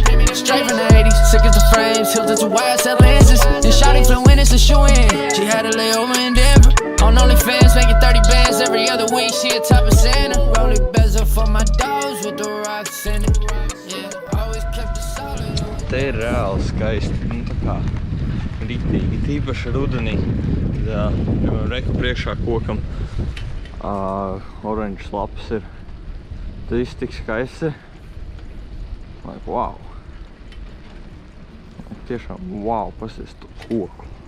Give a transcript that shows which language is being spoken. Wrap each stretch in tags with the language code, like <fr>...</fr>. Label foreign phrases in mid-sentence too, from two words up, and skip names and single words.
<en>Straight from the 80s, sick as the frames, tilted to YSL lenses. And shawty flew in, it's a shoe-in. She had a layover in Denver. On OnlyFans, making 30 bands every other week. She a type of Santa. Roll it bezel for my dogs with the rocks in it. Yeah, always kept it solid.</en> <lv>Te ir reāli skaisti, nu tā kā ritīgi, tīpaši rudenī. Reku priekšā kokam oranžas lapas ir. Tas viss tik skaists ir.</lv> <en>Like, wow.</en> <lv>Tiešām, wow, pasies to koku.</lv>